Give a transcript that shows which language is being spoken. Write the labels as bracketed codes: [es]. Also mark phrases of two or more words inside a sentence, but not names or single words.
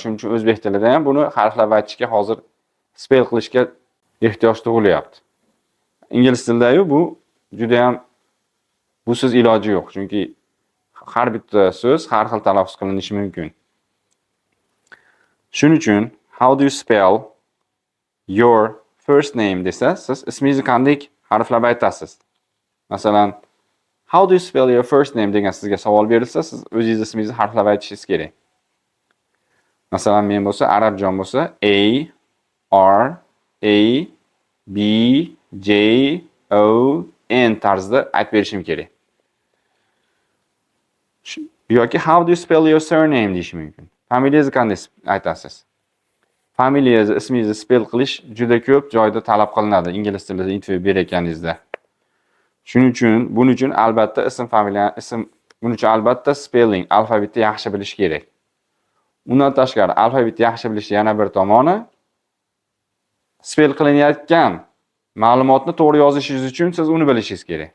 [uz] Shuning uchun o'zbek tilida ham buni harflab aytishga hozir spell qilishga ehtiyoj tug'ilyapti. Ingliz tilida bu juda ham busiz iloji yo'q. Chunki har bitta so'z har xil talaffuz qilinishi mumkin. Shuning uchun [en] how do you spell your first name [uz] desa, siz ismingizni qanday harflab aytasiz? Masalan, [en] how do you spell your first name [uz] degan sizga savol berilsa, siz o'zingiz ismingizni harflab aytishingiz kerak. Masalan, men bo'lsa, Arabjon bo'lsa, A, R, A, B, J, O, N tarzda aytib berishim kerak. Yoki [en] how do you spell your surname [uz] deyish mumkin. Familiyangizni qanday aytasiz? Familiyangizni, ismingizni spell qilish juda ko'p joyda talab qilinadi ingliz tilida intervyu berayotganingizda. Buning uchun albatta buning uchun albatta spelling, alfavitni yaxshi bilish kerak. Undan tashqari, alfavitni yaxshi bilish yana bir tomoni, spell qilinayotgan ma'lumotni to'g'ri yozishingiz uchun siz uni bilishingiz kerak.